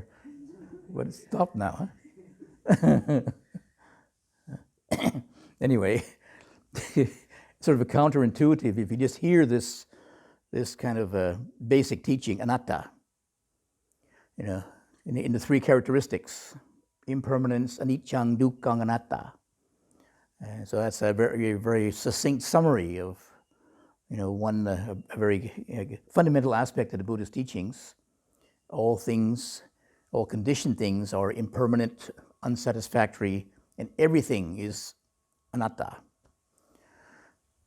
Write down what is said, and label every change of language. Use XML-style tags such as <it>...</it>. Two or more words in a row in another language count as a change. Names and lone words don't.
<en>But it's stopped now, huh? Anyway, sort of a counterintuitive. If you just hear this kind of basic teaching, anatta, in the 3 characteristics, impermanence,</en> <pi>anicca, dukkha, anatta.</pi> <en>And so that's a very, very succinct summary of, a very fundamental aspect of the Buddhist teachings. All things, all conditioned things are impermanent, unsatisfactory, and everything is anatta.</en>